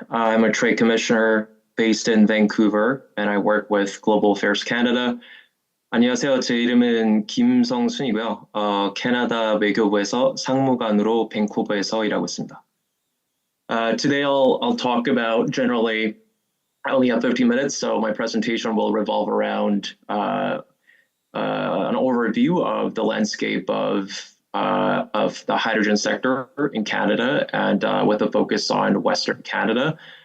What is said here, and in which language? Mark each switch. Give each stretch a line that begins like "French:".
English: I'm a trade commissioner based in Vancouver, and I work with Global Affairs Canada.
Korean: 안녕하세요. 제 이름은 김성순이고요. 캐나다 외교부에서 상무관으로 밴쿠버에서 일하고 있습니다.
English: Today, I'll talk about generally. I only have 15 minutes, so my presentation will revolve around an overview of the landscape of the hydrogen sector in Canada and with a focus on Western Canada.